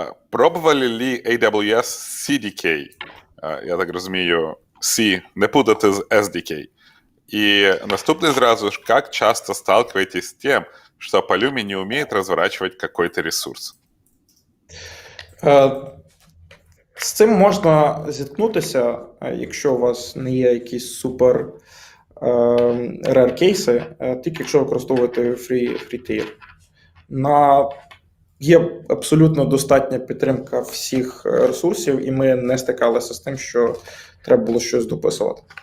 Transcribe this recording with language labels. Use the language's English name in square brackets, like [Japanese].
[Russian] Пробували ли AWS CDK? [Ukrainian] Я так розумію, C не путати з SDK. [Russian] И наступный сразу же, как часто сталкиваетесь с тем, что Pulumi не умеет разворачивать какой-то ресурс? [Ukrainian] З цим можна зіткнутися, якщо у вас не є якісь супер rare кейси, тільки якщо використовуєте free tier. Є абсолютно достатня підтримка всіх ресурсів, і ми не стикалися з тим, що треба було щось дописувати.